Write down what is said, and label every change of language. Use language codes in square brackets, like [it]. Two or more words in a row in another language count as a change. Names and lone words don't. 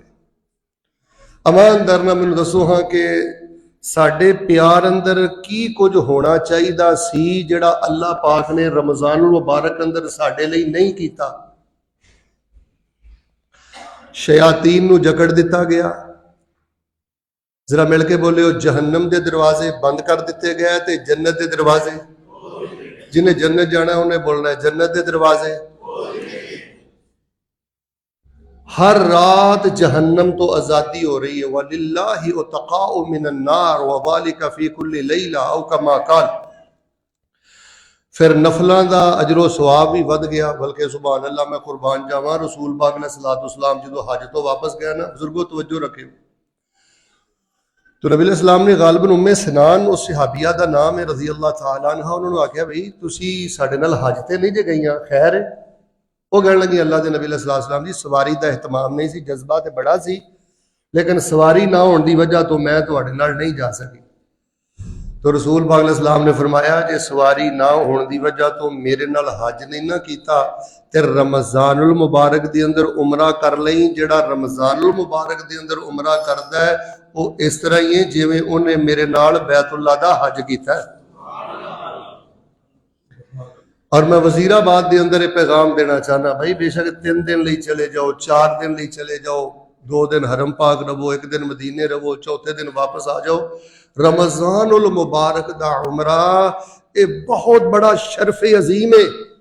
[pa] امان اندر نہ مینوں دسو ہاں کہ ساڈے پیار اندر کی کچھ ہونا چاہیے سی جڑا اللہ پاک نے رمضان المبارک اندر ساڈے لئی نہیں کیتا۔ شیاطین نو جکڑ دیتا گیا، ذرا مل کے بولے ہو، جہنم دے دروازے بند کر دیتے گئے تے جنت دے دروازے، جنہیں جنت جانا ہے انہیں بولنا ہے جنت دے دروازے۔ ہر رات جہنم تو آزادی ہو رہی ہے، [ar] وَلِلَّهِ عُتَقَاءُ مِنَ النَّارِ وَذَلِكَ فِي كُلِّ لَيْلَةٍ أَوْ كَمَا قَالَ۔ [pa] پھر نفلاں دا اجر و ثواب بھی ود گیا، بلکہ سبحان اللہ میں قربان جاواں رسول پاک علیہ الصلوۃ والسلام جدو حج تو واپس گیا نا، بزرگوں توجہ رکھے تو نبی علیہ السلام نے غالباً ام سنان اس صحابیہ دا نام ہے رضی اللہ تعالیٰ عنہ، انہوں نے آکھیا بھئی تسی ساڈے نال حج تے نہیں جے گئیاں؟ خیر ہے۔ وہ کہنے لگی اللہ دے نبی علیہ السلام جی سواری دا اہتمام نہیں سی، جذبہ تے بڑا سی، لیکن سواری نہ ہون دی وجہ تو میں تواڈے نال نہیں جا سکی۔ تو رسول پاک علیہ السلام نے فرمایا جے سواری نہ ہون دی وجہ تو میرے نال حج نہیں نہ کیتا تے رمضان المبارک دے اندر عمرہ کر لئی۔ جڑا رمضان المبارک دے اندر عمرہ کردا ہے وہ اس طرح ہی ہے جویں اونے میرے نال بیت اللہ دا حج کیتا ہے۔ اور میں وزیر آباد دے اندر یہ پیغام دینا چاہنا، بھائی بے شک 3 دن لئی چلے جاؤ، 4 دن لئی چلے جاؤ، 2 دن حرم پاک رہو، 1 دن مدینے رہو، چوتھے دن واپس آ جاؤ۔ رمضان المبارک دا عمرہ یہ بہت بڑا شرف عظیم ہے۔